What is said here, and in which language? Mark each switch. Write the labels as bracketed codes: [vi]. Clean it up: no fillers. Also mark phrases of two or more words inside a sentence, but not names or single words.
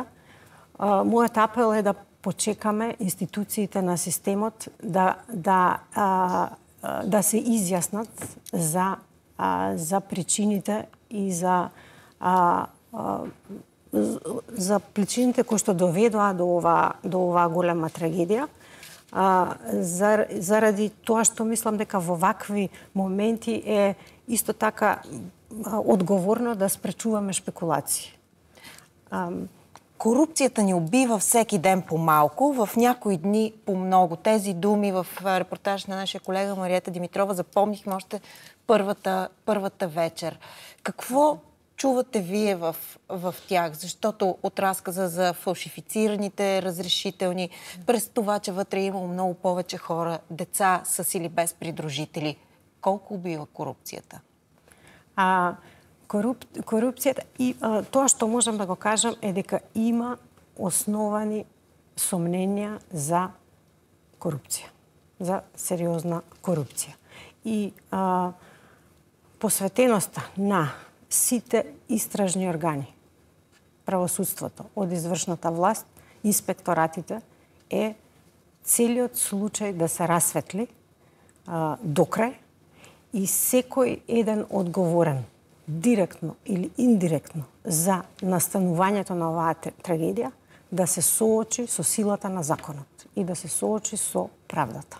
[mk] Мојот апел е да почекаме институциите на системот да се изјаснат за причините и за причините кои што доведоа до оваа голема трагедија. Заради тоа што мислам дека во вакви моменти е исто така одговорно да спречуваме шпекулации. [bg] Корупцијата ни убива всеки ден по малку, в някои дни по много. Тези думи в репортаж на нашия колега Мариета Димитрова запомнихме още първата вечер. Какво чувате вие в тях? Защото от разказа за фалшифицираните разрешителни, през това, че вътре имало много повече хора, деца с или без придружители. Колко убива корупцията? [mk] Корупцијата и тоа што можам да го кажам е дека има основани сомненија за корупција, за сериозна корупција. И посветеноста на сите истражни органи, правосудството, од извршната власт, инспекторатите, е целиот случај да се расветли докрај и секој еден одговорен директно или индиректно за настанувањето на оваа трагедија да се соочи со силата на законот и да се соочи со правдата.